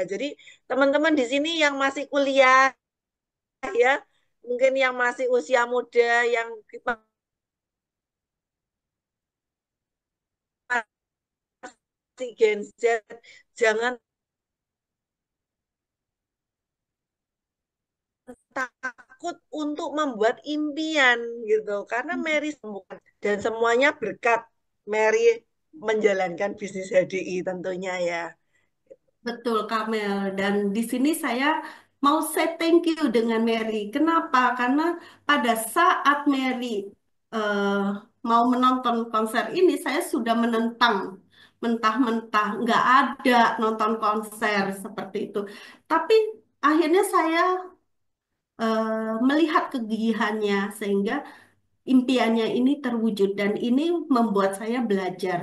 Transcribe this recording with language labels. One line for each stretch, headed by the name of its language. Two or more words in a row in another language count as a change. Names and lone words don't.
Indonesian: Jadi teman-teman di sini yang masih kuliah ya, mungkin yang masih usia muda, yang masih Gen Z, jangan takut untuk membuat impian gitu. Karena Mary sembuhkan dan semuanya berkat Mary menjalankan bisnis HDI tentunya ya. Betul, Kamel. Dan di sini saya mau
English: say thank you
Indonesian: dengan Mary. Kenapa? Karena pada saat Mary eh, mau menonton konser ini, saya sudah menentang mentah-mentah nggak ada nonton konser seperti itu. Tapi akhirnya saya melihat kegigihannya sehingga impiannya ini terwujud dan ini membuat saya belajar.